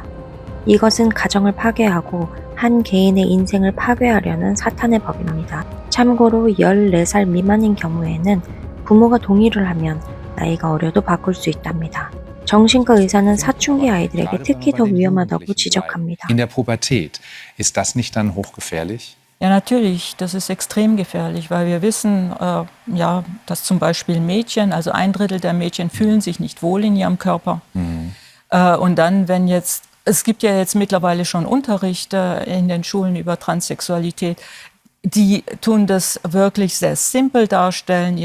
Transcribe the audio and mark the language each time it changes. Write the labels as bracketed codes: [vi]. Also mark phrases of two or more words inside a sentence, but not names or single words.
[ko] 이것은 가정을 파괴하고 한 개인의 인생을 파괴하려는 사탄의 법입니다. 참고로 14살 미만인 경우에는 부모가 동의를 하면 나이가 어려도 바꿀 수 있답니다. 정신과 의사는 사춘기 아이들에게 특히 더 위험하다고 지적합니다. [de] In der Pubertät, ist das nicht dann hochgefährlich? Ja, natürlich, das ist extrem gefährlich, weil wir wissen, ja, dass zum Beispiel Mädchen, also 1/3 der Mädchen fühlen sich nicht wohl in ihrem Körper. Und dann, wenn jetzt, es gibt ja jetzt mittlerweile schon Unterricht in den Schulen über Transsexualität, die tun das wirklich sehr simpel darstellen.